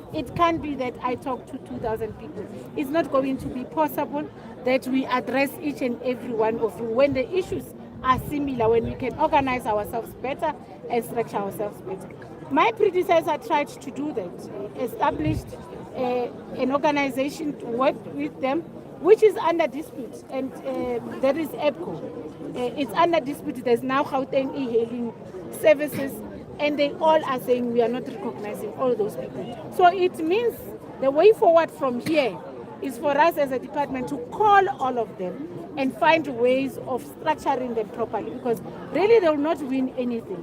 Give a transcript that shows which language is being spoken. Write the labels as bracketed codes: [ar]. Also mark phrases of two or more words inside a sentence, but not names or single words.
[en] It can't be that I talk to 2,000 people. It's not going to be possible that we address each and every one of you when the issues are similar, when we can organize ourselves better and structure ourselves better. My predecessor tried to do that, established an organization to work with them, which is under dispute, and there is EPCO. It's under dispute. There's now Gauteng e-hailing services, and they all are saying we are not recognizing all those people. So it means the way forward from here is for us as a department to call all of them and find ways of structuring them properly, because really they will not win anything.